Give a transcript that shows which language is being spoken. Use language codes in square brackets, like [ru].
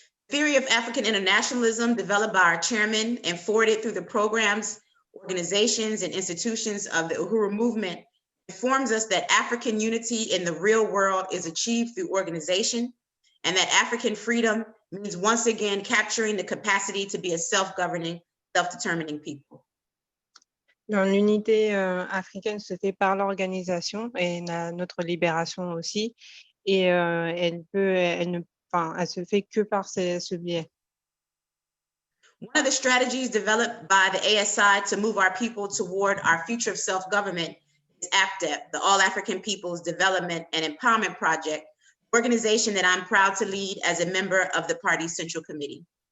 [en] Theory of African internationalism developed by our chairman and forwarded through the programs, organizations, and institutions of the Uhuru movement informs us that African unity in the real world is achieved through organization, and that African freedom means once again capturing the capacity to be a self-governing, self-determining people. [fr] L'unité africaine se fait par l'organisation et notre libération aussi. Et elle se fait que par ce biais. [en] One of the strategies developed by the ASI to move our people toward our future of self-government is APDEP, the All African Peoples Development and Empowerment Project, organization that I'm proud to lead as a member of the party's Central Committee.